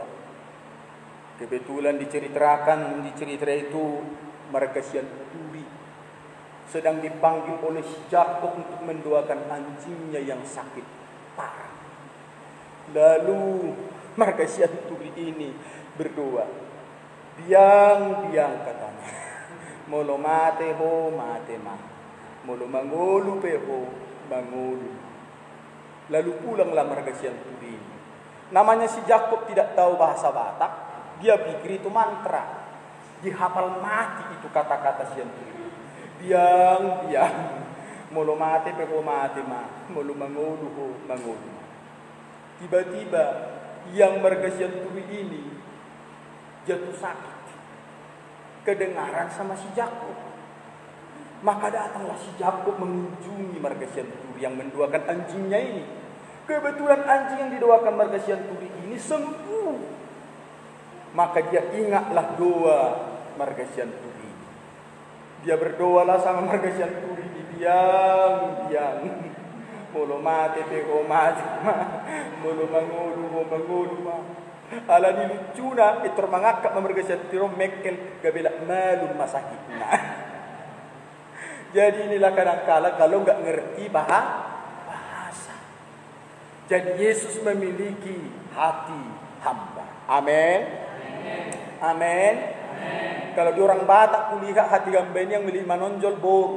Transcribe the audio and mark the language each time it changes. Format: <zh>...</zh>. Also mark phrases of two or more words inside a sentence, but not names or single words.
<id>Kebetulan di cerita itu Margasian Turi sedang dipanggil oleh si Jakob untuk mendoakan anjingnya yang sakit parah. Lalu Margasian Turi ini berdoa, biang katanya,</id> <bbc>molo mate ho mate ma, molo mangolu pe ho mangolu.</bbc> <id>Lalu pulanglah Margasian Turi. Namanya si Jakob tidak tahu bahasa Batak, dia pikir itu mantra, dihafal mati itu kata-kata Sian Turi.</id> <bbc>Biang, molo mate pe ho mate ma, molo mangolu ho mangolu.</bbc> <id>Tiba-tiba yang Margasian Turi ini jatuh sakit, kedengaran sama si Jakob. Maka datanglah si Jakob mengunjungi Margasian Turi yang mendoakan anjingnya ini. Kebetulan anjing yang didoakan Margasian Turi ini sembuh. Maka dia ingatlah doa Margasian Turi. Dia berdoalah sama Margasian Turi, biang.</id> <bbc>Molo mate pe ho mate ma, molo mangolu ma. Ala ni lucuna itor mangakap Margasian Turi mekel gabela malum masakitna.</bbc> <id>Jadi inilah kadang-kala kalau enggak ngerti bahasa. Jadi Yesus memiliki hati hamba. Amin. Amin. Kalau di orang Batak kulihat hati hamba ini yang milih menonjol boru.</id>